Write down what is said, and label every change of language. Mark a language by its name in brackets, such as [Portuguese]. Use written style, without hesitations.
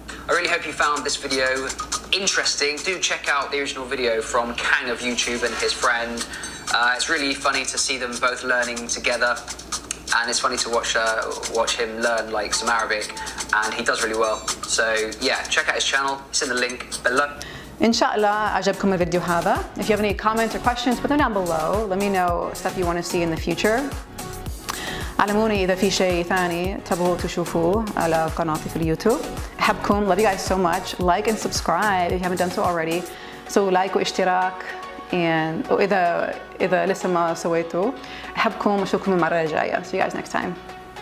[English] I really hope you found this video interesting. Do check out the original video from Kang of Youtube and his friend. It's really funny to see them both learning together, and it's funny to watch him learn like some Arabic. and he does really well. So yeah, check out his channel. It's in the link below. [Arabic] إن شاء الله عجبكم الفيديو هذا. [English] If you have any comments or questions, put them down below. Let me know stuff you want to see in the future. [Arabic] علموني إذا في شيء ثاني تبغوا تشوفوه على قناتي في اليوتيوب. أحبكم. [English] Love you guys so much. Like and subscribe if you haven't done so already. So like واشتراك. [Arabic] وإذا لسه ما سويتوا. أحبكم وأشوفكم المرة الجاية. [English] See you guys next time.